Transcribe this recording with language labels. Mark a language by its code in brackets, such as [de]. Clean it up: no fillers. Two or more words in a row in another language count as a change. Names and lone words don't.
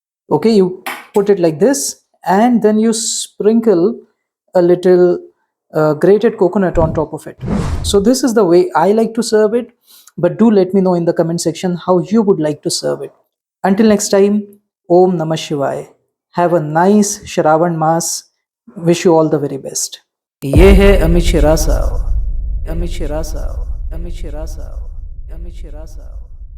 [en] Okay, you put it like this, and then you sprinkle a little grated coconut on top of it. So this is the way I like to serve it, but do let me know in the comment section how you would like to serve it. Until next time, [sa] ॐ नमः शिवाय. [en] Have a nice Shravan Mass. Wish you all the very best. [hi] ये है अमित शिरासाव, अमित शिरासाव, अमित शिरासाव, अमित शिरासाव.